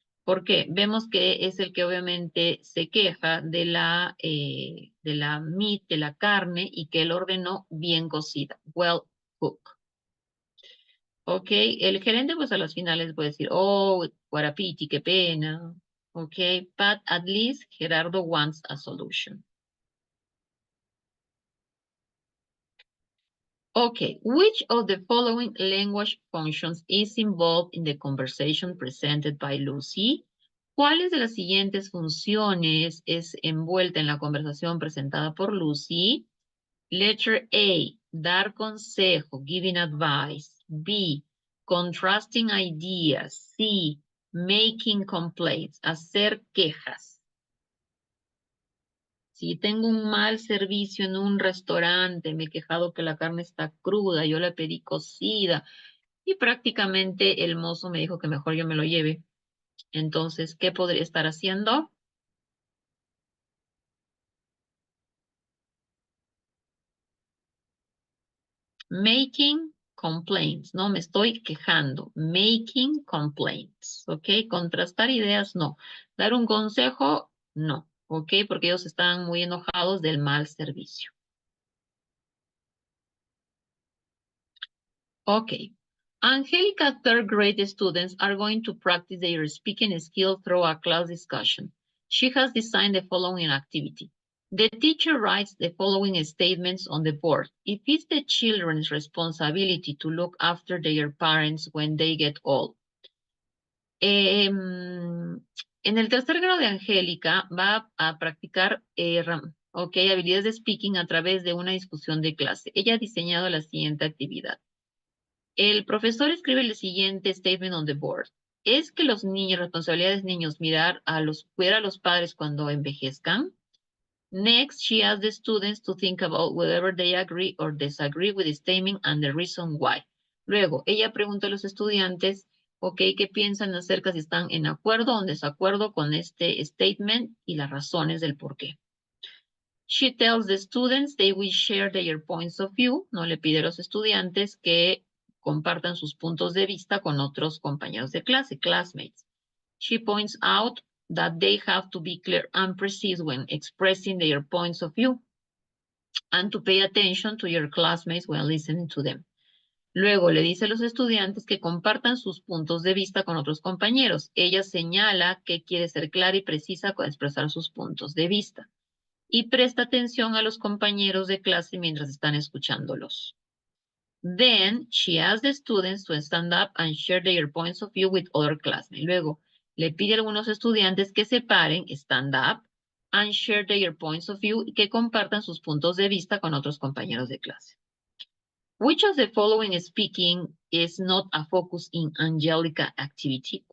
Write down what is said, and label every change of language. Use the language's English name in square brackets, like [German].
[Spanish] Porque vemos que es el que obviamente se queja de la meat, de la carne, y que él ordenó bien cocida. [English] Well cooked. [Spanish] Ok, el gerente pues a los finales puede decir, oh, Guarapiti, qué pena. [English] Ok, but at least Gerardo wants a solution. Okay, which of the following language functions is involved in the conversation presented by Lucy? [Spanish] ¿Cuáles de las siguientes funciones es envuelta en la conversación presentada por Lucy? [English] Letter A, [Spanish] dar consejo, [English] giving advice. B, contrasting ideas. C, making complaints, [Spanish] hacer quejas. Si tengo un mal servicio en un restaurante, me he quejado que la carne está cruda, yo la pedí cocida y prácticamente el mozo me dijo que mejor yo me lo lleve. Entonces, ¿qué podría estar haciendo? [English] Making complaints, [Spanish] no me estoy quejando. [English] Making complaints, [Spanish] ¿ok? Contrastar ideas, no. Dar un consejo, no, ¿ok? Porque ellos están muy enojados del mal servicio. Ok. [English] Angelica third grade students are going to practice their speaking skills through a class discussion. She has designed the following activity. The teacher writes the following statements on the board. If it's the children's responsibility to look after their parents when they get old. [Spanish] En el tercer grado de Angélica va a practicar habilidades de speaking a través de una discusión de clase. Ella ha diseñado la siguiente actividad. El profesor escribe el siguiente statement [English] on the board. [Spanish] ¿Es que los niños, responsabilidades niños, cuidar a los padres cuando envejezcan? [English] Next, she asks the students to think about whether they agree or disagree with the statement and the reason why. [Spanish] Luego, ella pregunta a los estudiantes, ok, ¿qué piensan acerca si están en acuerdo o en desacuerdo con este statement y las razones del por qué? [English] She tells the students they will share their points of view. [Spanish] No le pide a los estudiantes que compartan sus puntos de vista con otros compañeros de clase, classmates. [English] She points out that they have to be clear and precise when expressing their points of view and to pay attention to your classmates when listening to them. [Spanish] Luego le dice a los estudiantes que compartan sus puntos de vista con otros compañeros. Ella señala que quiere ser clara y precisa con expresar sus puntos de vista y presta atención a los compañeros de clase mientras están escuchándolos. [English] Then she asks the students to stand up and share their points of view with other classmates. [Spanish] Luego le pide a algunos estudiantes que se paren, [English] stand up, and share their points of view [Spanish] y que compartan sus puntos de vista con otros compañeros de clase. [English] Which of the following speaking is not a focus in Angelica activity?